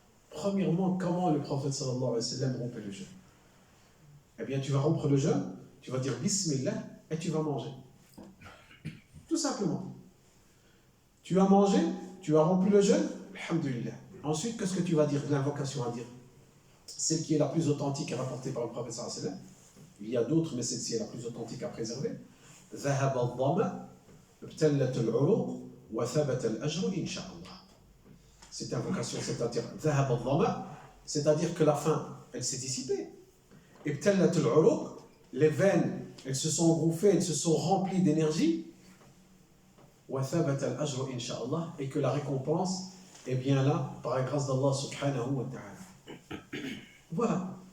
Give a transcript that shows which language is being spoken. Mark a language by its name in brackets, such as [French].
[French] Premièrement, comment le prophète sallallahu alayhi wa sallam rompait le jeûne? Eh bien, tu vas rompre le jeûne, tu vas dire Bismillah et tu vas manger. Tout simplement. Tu as mangé, tu as rompu le jeûne, alhamdulillah. Ensuite, qu'est-ce que tu vas dire? L'invocation à dire. Celle qui est la plus authentique et rapportée par le prophète sallallahu alayhi wa sallam. Il y a d'autres, mais celle-ci est la plus authentique à préserver. [Arabic] ذهب الظمأ ابتلت العروق وثبت الأجر إن شاء الله. [French] Cette invocation, c'est-à-dire [Arabic] ذهب الظمأ, [French] c'est-à-dire que la faim, elle s'est dissipée. [Arabic] ابتلت العروق, [French] les veines, elles se sont engouffrées, elles se sont remplies d'énergie. [Arabic] وثبت الأجر إن شاء الله, [French] et que la récompense est bien là par la grâce d'Allah subhanahu wa ta'ala. Voilà.